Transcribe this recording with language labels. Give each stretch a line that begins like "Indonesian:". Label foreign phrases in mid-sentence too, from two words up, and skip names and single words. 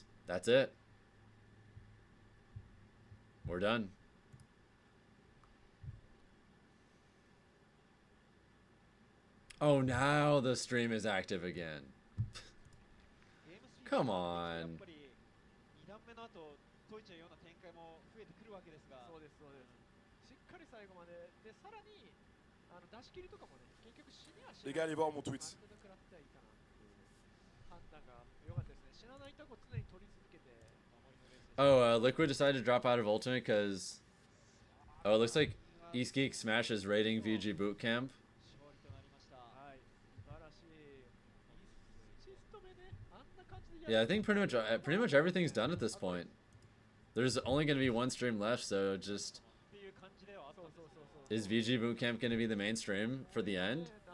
English: That's it. We're done. Oh, now the stream is active again. Come on.
Japanese: 2 段目の後解いちゃうような展開も増えてくるわけですが、そうですそうです。しっかり最後まででさらに出し切りとかもね結局死にはしない。
French: Les gars, allez voir mon tweet.
Japanese: 判断が良かったですね。死なないとこ常に取り続けて守りのレース。
English: Oh, Liquid decided to drop out of Ultimate because it looks like East Geek Smash is raiding VG Boot Camp. Yeah, I think pretty much everything's done at this point. There's only going to be one stream left, so just is VG Bootcamp going to be the main stream for the end?